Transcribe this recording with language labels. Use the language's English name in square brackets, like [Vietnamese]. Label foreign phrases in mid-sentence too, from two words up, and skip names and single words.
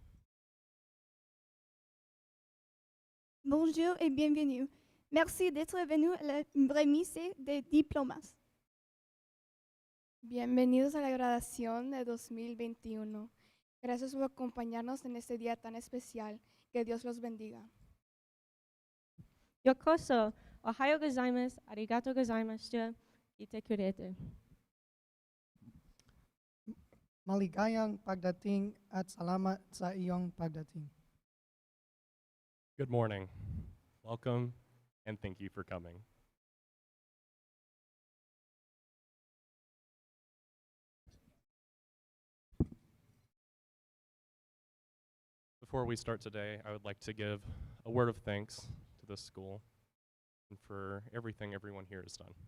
[French] Bonjour et bienvenue. Merci d'être venu à la remise des diplomas. [Spanish] Bienvenidos a la graduación de 2021. Gracias por acompañarnos en este día tan especial. Que Dios los bendiga. [Japanese] ようこそ、おはようございます、ありがとうございました、いてくれて. [Filipino] Maligayang pagdating at salamat sa iyong pagdating. [English] Good morning. Welcome, and thank you for coming. Before we start today, I would like to give a word of thanks to this school and for everything everyone here has done.